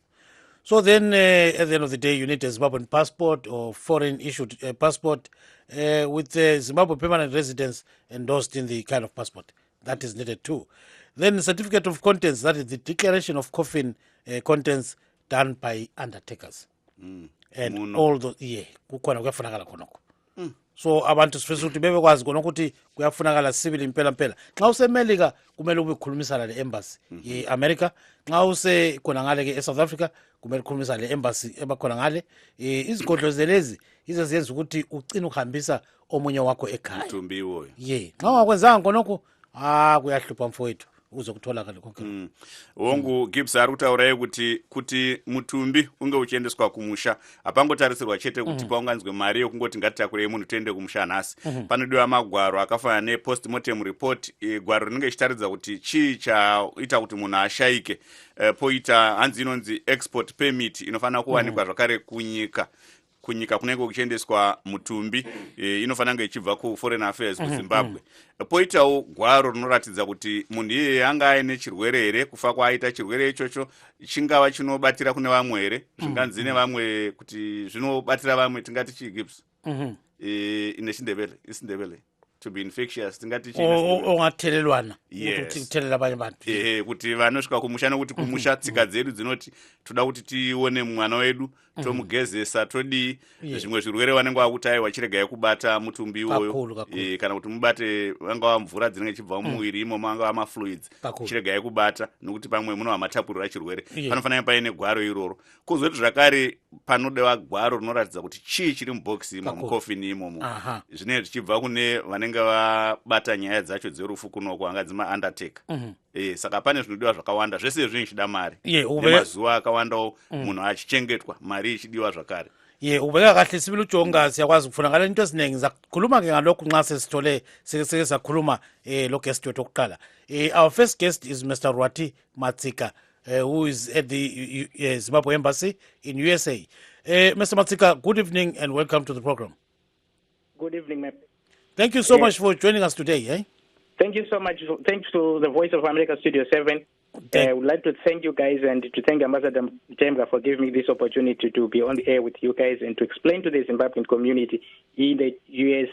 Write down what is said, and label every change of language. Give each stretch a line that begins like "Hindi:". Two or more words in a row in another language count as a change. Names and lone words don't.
English: So then at the end of the day, you need a Zimbabwean passport or foreign issued passport with the Zimbabwe permanent residence endorsed in the kind of passport. That is needed too. Then the certificate of contents, that is the declaration of coffin contents done by undertakers. And all those,
North Ndebele: kukona kuyafunakala konoko. So abantu sifisa ukuthi bebekwazi khona ukuthi kuyafunakala civil impela mpela. Xa usemelika kumele ube khulumisana le-embassy ye-America. Xa use khona ngale ke e-South Africa kumele ukhulumisana le-embassy ebakhona ngale. Izigodlo zelezi yizo ziyenza ukuthi ugcine uhambisa omunye wakho ekhaya. Mthumbi woyo. Xa ungakwenzanga khonoko kuyahlupha mfowethu. Uzokutholakala konke.
Shona: Wongu Gibbs ari kutaura kuti mutumbi unge uchiendeswa kumusha apangotarisirwa chete kuti paunganzwe mari yokungoti ngatitakure munhu tiende kumusha nhasi. Panodiwa magwaro akafanana ne-
English: post-mortem report,
Shona: gwaro rinenge richitaridza kuti chii chaita kuti munhu ashayike. Poita hanzi inonzi
English: export permit
Shona: inofanira kuwanikwa zvakare kunyika kunenge kuchiendeswa mutumbi, inofanira kunge ichibva ku-
English: foreign affairs
Shona: kuZimbabwe. Poitawo gwaro rinoratidza kuti munhu iyeye anga aine chirwere here, kufa kwaita chirwere ichocho chingava chinobatira kune vamwe here, zvinganzi nevamwe kuti zvinobatira vamwe tingati chii Gibbs? Ine chindebele
English: to be infectious
Shona: tingati
North Ndebele: ongathelelwana kuthelela abanye bantu
Shona: kuti vanosvika kumusha nokuti kumusha tsika dzedu dzinoti toda kuti tione mwana wedu tomugezesa todii zvimwe zvirwere vanenge vakuti aiwa chiregai kubata mutumbi iwoyo kana kuti mubate vangava mvura dzinenge chibva mumuviri imo mangava mafluids chiregai kubata nokuti pamwe munova matapurira chirwere panofanira paine gwaro iroro kuzoti zvakare panodewa gwaro rinoratidza kuti chii chiri mubhokisi imo mukofini imomo zvinenge zvichibva kune vanenge vabata nyaya dzacho dzerufu kunoko angadzi maundertaker. Saka pane zvinodiwa zvakawanda zvese zvinhu zvichida mari nemazuva akawandawo munhu achichengetwa mari ichidiwa zvakare.
North Ndebele: Ubeka kahle sibili ujonga siyakwazi kufunakala into eziningi zakhuluma ke ngalokho nxa sesithole seke sakhuluma lo guest wethu okuqala.
English: Our first guest is Mr. Rwatirasa Matsika, who is at the Zimbabwe Embassy in USA. Mr. Matsika, good evening and welcome to the program. Good evening, ma'am. Thank you so much for joining us today. Thank you so much. Thanks to the Voice of America Studio 7. I would like to thank you guys and to thank Ambassador Temga for giving me this opportunity to be on the air with you guys and to explain to the Zimbabwean community in the U.S.